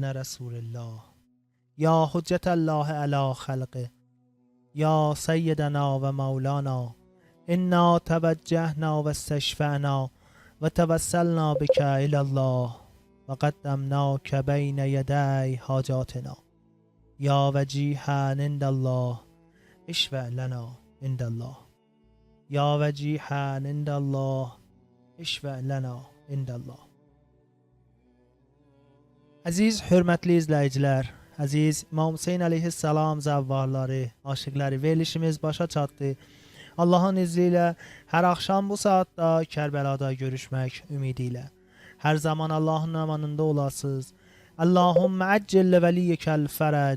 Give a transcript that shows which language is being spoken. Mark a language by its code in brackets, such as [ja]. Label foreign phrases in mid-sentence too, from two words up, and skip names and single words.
[ar] رسول الله يا حجة الله على خلقه يا سيدنا ومولانا إنا توجهنا واستشفعنا وتوسلنا بك إلى الله وقدمناك بين يدي حاجاتنا يا وجيها عند الله اشفع لنا عند الله يا وجيها عند الله اشفع لنا عند الله. [az] Aziz hörmətli izləyicilər, aziz İmam Hüseyin əleyhissalam zəvvarları, aşıqları, verilişimiz başa çatdı. Allahın izni ilə hər axşam bu saatda Kərbəlada görüşmək ümidi ilə. Hər zaman Allahın amanında olasınız. [ar] اللَّهُمَّ عَجِّلْ لِوَلِيِّكَ الْفَرَجَ.